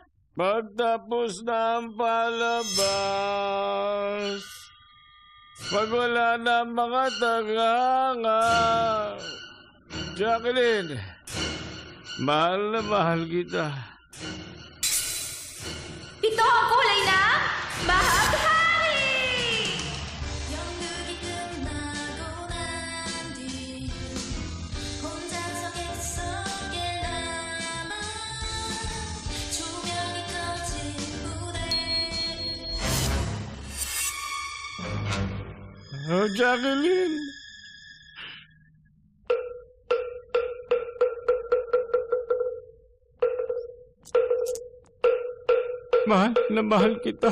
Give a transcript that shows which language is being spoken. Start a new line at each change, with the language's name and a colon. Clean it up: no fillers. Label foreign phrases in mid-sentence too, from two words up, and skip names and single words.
Filipino: Pagtapos na ang palabas, pag wala na mga tagahanga, Jacqueline, mahal na mahal kita. Ito ang kulay na mahaghari!
Korean: 연극이 끝나고 난 뒤 혼자서 객석에 남아 조명이 꺼진 무대
Filipino: Oh, Jacqueline. Mahal na mahal kita.